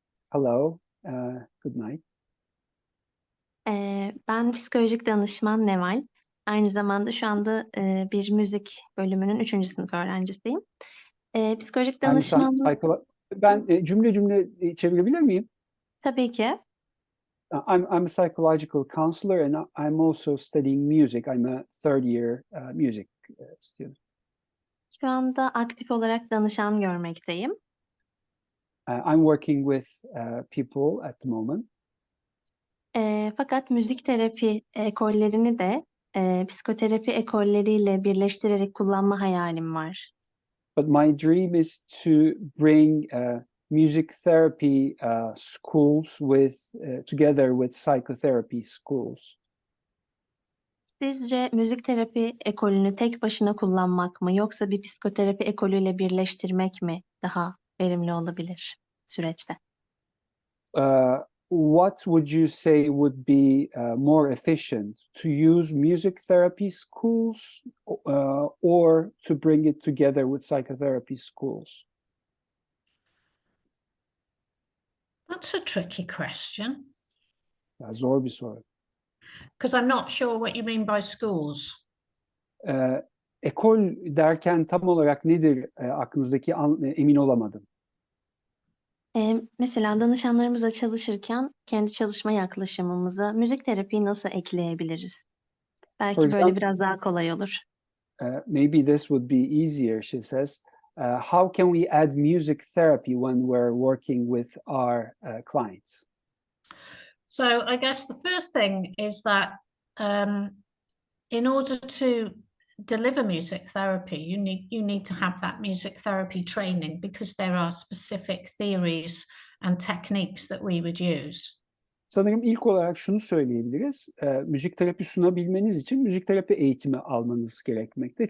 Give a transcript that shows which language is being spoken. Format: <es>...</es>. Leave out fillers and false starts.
<en>Hello, good night.</en> <tr>Ben psikolojik danışman Neval. Aynı zamanda şu anda bir müzik bölümünün 3. sınıf öğrencisiyim. Psikolojik danışmanlık... Ben cümle çevirebilir miyim? Tabii ki.</tr> <en>I'm a psychological counselor and I'm also studying music. I'm a third year music student.</en> <tr>Şu anda aktif olarak danışan görmekteyim.</tr> <en>I'm working with people at the moment.</en> <tr>Fakat müzik terapi ekollerini de psikoterapi ekolleriyle birleştirerek kullanma hayalim var.</tr> <en>But my dream is to bring music therapy schools together with psychotherapy schools.</en> <tr>Sizce müzik terapi ekolünü tek başına kullanmak mı yoksa bir psikoterapi ekolüyle birleştirmek mi daha verimli olabilir süreçte?</tr> <en>What would you say would be more efficient, to use music therapy schools or to bring it together with psychotherapy schools? That's a tricky question.</en> <tr>Zor bir soru.</tr> <en>Because I'm not sure what you mean by schools.</en> <tr>Ekol derken tam olarak nedir aklınızdaki emin olamadım. Mesela danışanlarımızla çalışırken kendi çalışma yaklaşımımıza müzik terapiyi nasıl ekleyebiliriz?</tr> <en>For</en> <tr>Belki böyle</tr> <en>example,</en> <tr>biraz daha kolay olur.</tr> <en>maybe this would be easier, she says. How can we add music therapy when we're working with our clients? So I guess the first thing is that in order to deliver music therapy, you need to have that music therapy training because there are specific theories and techniques that we would use.</en> <tr>Sanırım ilk olarak şunu söyleyebiliriz. Müzik terapi sunabilmeniz için müzik terapi eğitimi almanız gerekmekte.</tr>